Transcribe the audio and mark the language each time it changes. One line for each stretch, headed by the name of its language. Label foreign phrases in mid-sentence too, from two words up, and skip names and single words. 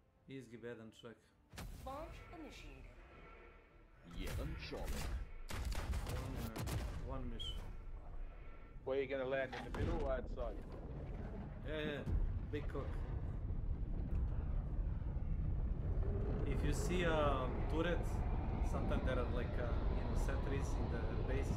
Bosnian: Izgibe jedan čovjek.
English: Launch initiated.
Bosnian: Jedan čovjek.
English: One mission. Where are you gonna land, in the middle or outside? Yeah, big cock. If you see a turret, sometimes there are like sentries in the base.